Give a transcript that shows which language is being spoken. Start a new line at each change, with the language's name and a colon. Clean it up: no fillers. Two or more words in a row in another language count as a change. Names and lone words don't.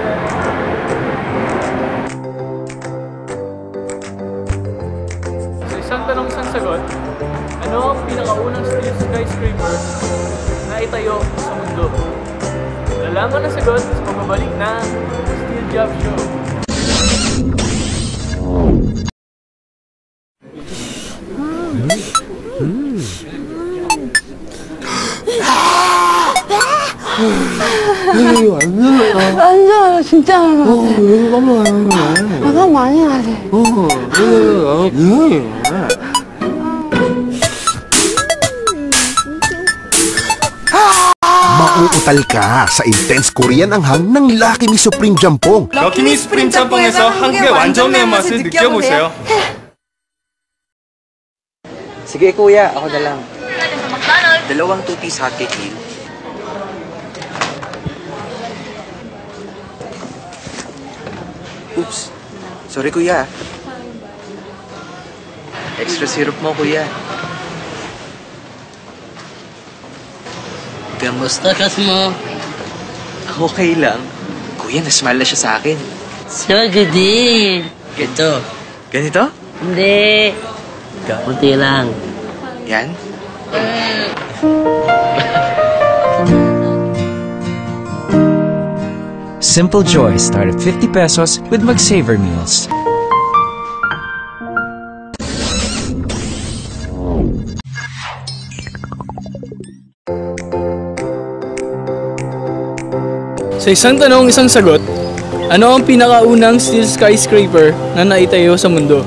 Filipino: Sa isang tanong isang sagot, ano ang pinakaunang
English: steel skyscraper
Filipino: na itayo sa mundo? Lalaman ang sagot sa pababalik ng Steel Job Show.
Korean: 완전 진짜 너무 많이 하지.
Filipino: Mauutal ka sa
English: intense Korean
Filipino: anghang ng Lucky Me Supreme Jampong.
Korean: Lucky Me Supreme 짬뽕에서 한국의 완전 매운맛을 느껴보세요.
Filipino: Sige kuya, ako na lang. Dalawang
English: 2-piece hot cake meal.
Filipino: Oops. Sorry kuya.
English: Extra syrup
Filipino: mo kuya. Kamusta mo? Okay lang. Kuya, nasmile na siya sa akin.
English: So good
Filipino: din. Ganito. Ganito? Hindi. Kunti lang. Yan?
English: Simple joys start at 50 pesos with McSaver meals.
Filipino: Sa isang tanong, isang sagot, ano ang pinakaunang
English: steel skyscraper
Filipino: na naitayo sa mundo?